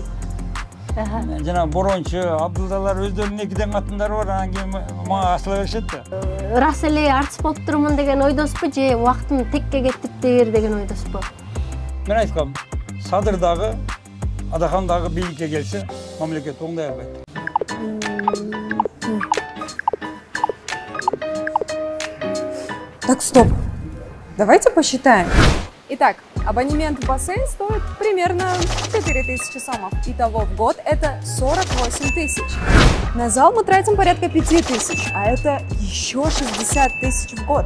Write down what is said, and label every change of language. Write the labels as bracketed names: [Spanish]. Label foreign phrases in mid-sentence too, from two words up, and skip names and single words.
[Kyrgyz] Жана борончу, абдылдалар өздөрүнүн экиден катындары бар, анан кийин мага асыла беришет да. Ырас эле артист болуп турмун деген ойдосузбу же убактым текке кетиптир деген ойдосузбу? Мен айткам, Садыр дагы, Адахан дагы бийликке келсе, мамлекет оңдай албайт. [Russian] Так, стоп. Давайте посчитаем. Итак, абонемент в бассейн стоит примерно 4000 сомов. Итого в год это 48 тысяч. На зал мы тратим порядка 5000, а это еще 60 тысяч в год.